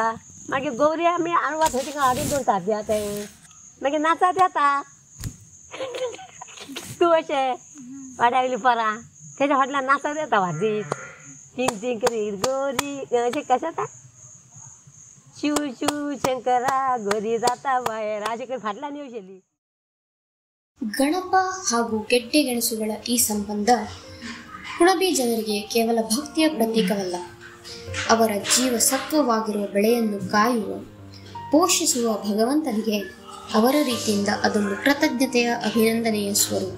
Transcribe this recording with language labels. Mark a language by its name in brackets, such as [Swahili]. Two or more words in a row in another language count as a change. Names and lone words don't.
[Konkani] मागीर गौरी आमी आळवा थंय तिका हाडून दवरता ते, मागीर नाचत येता तूं अशें वाड्या वयलीं पोरां तेच्या फाटल्यान नाचत येता वाजयत, चिंग चिंग करीत गौरी अशें कशें जाता, शिव शिव शंकरा गौरी जाता भायर अशें करून फाटल्यान येवशेली. [Kannada] ಗಣಪ ಹಾಗೂ ಗೆಡ್ಡೆ ಗೆಣಸುಗಳ ಈ ಸಂಬಂಧ ಕುಣಬಿ ಜನರಿಗೆ ಕೇವಲ ಭಕ್ತಿಯ ಪ್ರತೀಕವಲ್ಲ, ಅವರ ಜೀವಸತ್ವವಾಗಿರುವ ಬೆಳೆಯನ್ನು ಕಾಯುವ ಪೋಷಿಸುವ ಭಗವಂತನಿಗೆ ಅವರ ರೀತಿಯಿಂದ ಅದೊಂದು ಕೃತಜ್ಞತೆಯ ಅಭಿನಂದನೆಯ ಸ್ವರೂಪ.